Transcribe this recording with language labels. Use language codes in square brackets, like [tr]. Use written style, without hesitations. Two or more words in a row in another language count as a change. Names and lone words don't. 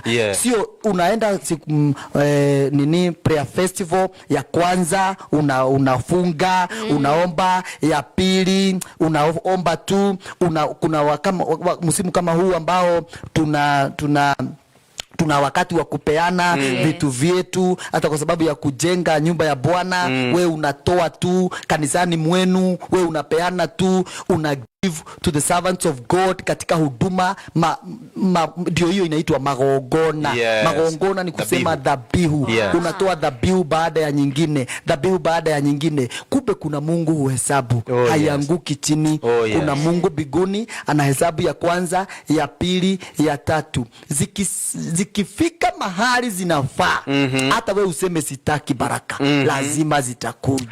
[sw] Sio unaenda [en] prayer festival [sw] ya kwanza unafunga, unaomba, ya pili unaomba tu, kuna msimu kama huu ambao tuna wakati wa kupeana vitu vyetu hata kwa sababu ya kujenga nyumba ya Bwana. We unatoa tu kanisani mwenu, we unapeana tu, [en] to the servants of God [sw] katika huduma ndio hiyo inaitwa magongona. [en] Yes. [sw] Magongona ni kusema dhabihu. [en] Yes. [sw] Unatoa dhabihu baada ya nyingine, dhabihu baada ya nyingine. Kumbe kuna Mungu huhesabu, haianguki chini. Kuna Mungu biguni anahesabu ya kwanza, ya pili, ya tatu. Zikifika mahali zinafaa, hata wewe useme sitaki baraka, lazima zitakuja.